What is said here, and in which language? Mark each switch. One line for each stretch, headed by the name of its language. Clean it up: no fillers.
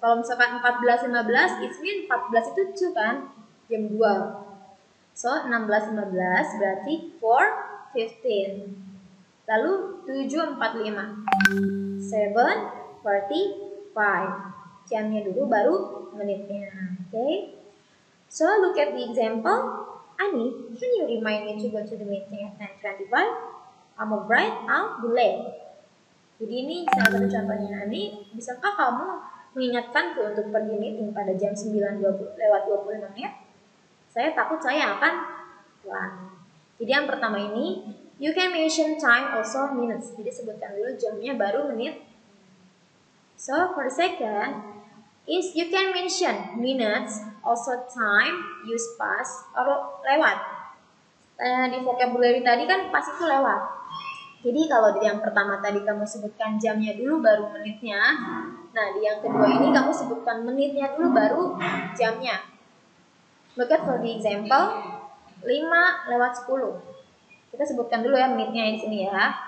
Indonesian: Kalau misalkan 14:15,
English: it means
Indonesian: 14 itu 2 kan, jam 2. So 16:15 berarti 4:15. Lalu 7:45, 7:45. Jamnya dulu baru menitnya.
English: Okay? So look at the example. Ani, can you remind me to go to the meeting at 9:25? I'm afraid I'll be late.
Indonesian: Jadi ini salah satu contohnya Ani. Bisakah kamu mengingatkanku untuk pergi meeting pada jam 9:20 lewat 25 menit? Saya takut saya akan telat. Jadi yang pertama ini,
English: you can mention time also minutes.
Indonesian: Jadi sebutkan dulu jamnya baru menit.
English: So for the second is you can mention minutes, also time, use past, or lewat.
Indonesian: Di vocabulary tadi kan past itu lewat. Jadi kalau di yang pertama tadi kamu sebutkan jamnya dulu baru menitnya. Nah di yang kedua ini kamu sebutkan menitnya dulu baru jamnya.
English: Look at for the example, 5:10.
Indonesian: Kita sebutkan dulu ya menitnya di sini ya.